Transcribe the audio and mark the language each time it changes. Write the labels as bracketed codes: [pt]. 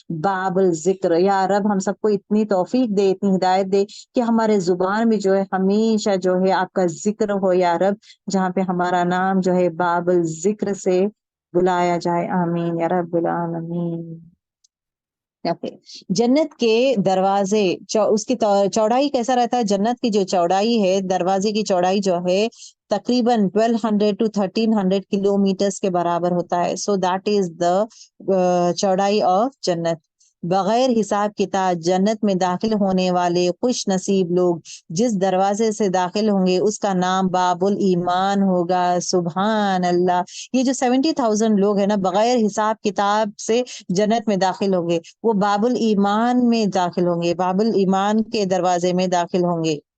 [ur] باب الذکر، یا رب ہم سب کو اتنی توفیق دے، اتنی ہدایت دے کہ ہمارے زبان میں جو ہے ہمیشہ جو ہے آپ کا ذکر ہو یا رب، جہاں پہ ہمارا نام جو ہے باب الذکر سے بلایا جائے، آمین یا رب العالمین. Okay. جنت کے دروازے، اس کی چوڑائی کیسا رہتا ہے؟ جنت کی جو چوڑائی ہے، دروازے کی چوڑائی جو ہے تقریباً 1200 to 1300 کلومیٹرز کے برابر ہوتا ہے. [en] So that is the چوڑائی of جنت. [ur] بغیر حساب کتاب جنت میں داخل ہونے والے خوش نصیب لوگ جس دروازے سے داخل ہوں گے اس کا نام باب الایمان ہوگا، سبحان اللہ. یہ جو 70,000 لوگ ہیں نا، بغیر حساب کتاب سے جنت میں داخل ہوں گے، وہ باب الایمان میں داخل ہوں گے، باب الایمان کے دروازے میں داخل ہوں گے.